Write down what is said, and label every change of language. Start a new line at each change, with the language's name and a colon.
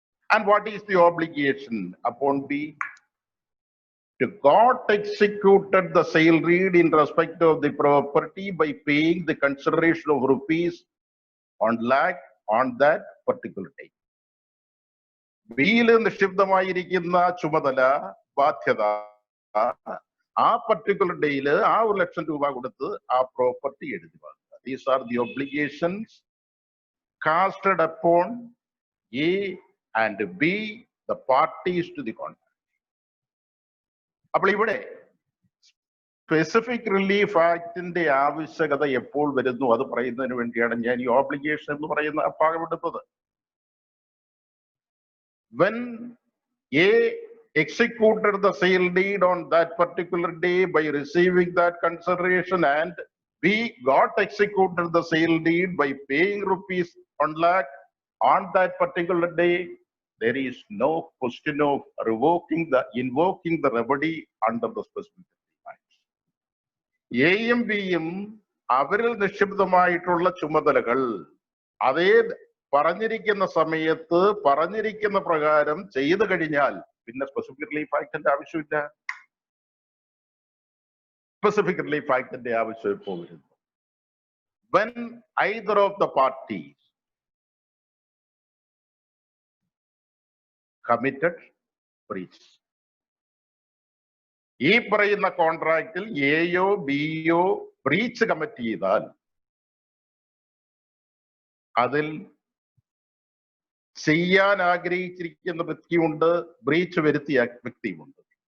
English: And what is the obligation upon B? To got executed the sale deed in respect of the property by paying the consideration of rupees 1 lakh on that particular day.
Malayalam: ബിയിൽ നിക്ഷിപ്തമായിരിക്കുന്ന ചുമതല, ബാധ്യത ആ particular ഡേയിൽ ആ 1 ലക്ഷം രൂപ കൊടുത്ത് ആ property എഴുതി വാങ്ങുക.
English: These are the obligations casted upon A and B, the parties to the contract.
Malayalam: അപ്പോൾ ഇവിടെ സ്പെസിഫിക് റിലീഫ് ആക്ടിന്റെ ആവശ്യകത എപ്പോൾ വരുന്നു അത് പറയുന്നതിന് വേണ്ടിയാണ് ഞാൻ ഈ ഓബ്ലിഗേഷൻ എന്ന് പറയുന്ന ഭാഗം എടുത്തത്.
English: When A executed the sale deed on that particular day by receiving that consideration and B got executed the sale deed by paying rupees 1 lakh on that particular day, there is no question of invoking the remedy under the specific rights.
Malayalam: എയും ബിയും അവരിൽ നിക്ഷിപ്തമായിട്ടുള്ള ചുമതലകൾ അതേ പറഞ്ഞിരിക്കുന്ന സമയത്ത് പറഞ്ഞിരിക്കുന്ന പ്രകാരം ചെയ്തു കഴിഞ്ഞാൽ പിന്നെ സ്പെസിഫിക് റിലീഫ് ആക്ടിന്റെ ആവശ്യമില്ല. സ്പെസിഫിക് റിലീഫ് ആക്ടിന്റെ ആവശ്യം ഇപ്പോൾ വരുന്നു.
English: When either of the parties committed breach.
Malayalam: ഈ പറയുന്ന കോൺട്രാക്റ്റിൽ എയോ ബിയോ ബ്രീച്ച് കമ്മിറ്റ് ചെയ്താൽ അതിൽ ചെയ്യാൻ ആഗ്രഹിച്ചിരിക്കുന്ന വ്യക്തിയുണ്ട്, ബ്രീച്ച് വരുത്തിയ വ്യക്തിയുമുണ്ട്.